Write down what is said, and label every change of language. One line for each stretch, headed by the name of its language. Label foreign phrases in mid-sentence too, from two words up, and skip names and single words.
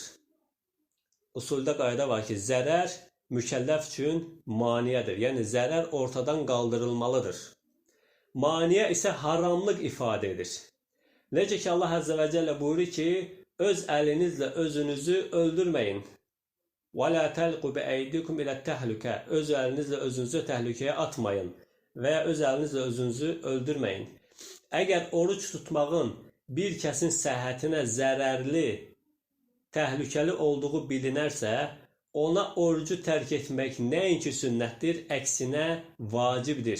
Azerbaijani: Usulda qayda var ki, zərər mükəlləf üçün maniyədir. Yəni zərər ortadan qaldırılmalıdır. Maniyə isə haramlıq ifadə edir. Necə ki Allah Əzzə və Cəllə buyurur ki, öz əlinizlə özünüzü öldürməyin.
Arabic: وَلَا تَلْقُوا بِأَيْدِكُمْ إِلَى التَّهْلُكَةِ
Azerbaijani: öz əlinizlə özünüzü təhlükəyə atmayın və ya öz əlinizlə özünüzü öldürməyin. Əgər oruç tutmağın bir kəsin səhhətinə zərərli, təhlükəli olduğu bilinərsə, ona orucu tərk etmək nəinki sünnətdir, əksinə vacibdir.